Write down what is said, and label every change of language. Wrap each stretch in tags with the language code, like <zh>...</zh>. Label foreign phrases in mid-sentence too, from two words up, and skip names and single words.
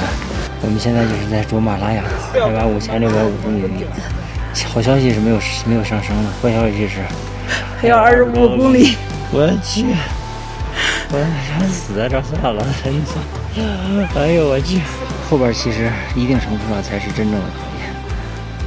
<zh>我們現在就是在卓瑪拉雅，海拔5650米。好消息是沒有上升的，壞消息是還有25公里。我去，我想死在這算了，真的。哎呦我去，後邊其實一定程度上才是真正的考驗。</zh>